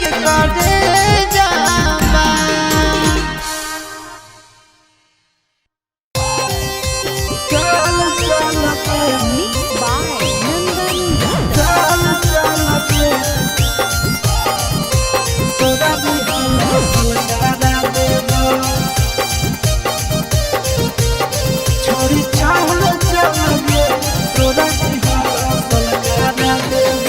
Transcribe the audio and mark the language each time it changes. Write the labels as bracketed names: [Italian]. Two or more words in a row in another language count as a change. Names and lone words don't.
[Bhojpuri] करे जाबा। चल चल के [English] Mixed by Nandani. [Bhojpuri] चल चल के तोरा भी लगा देबो। छोड़ी चल चल के तोरा भी लगा देबो।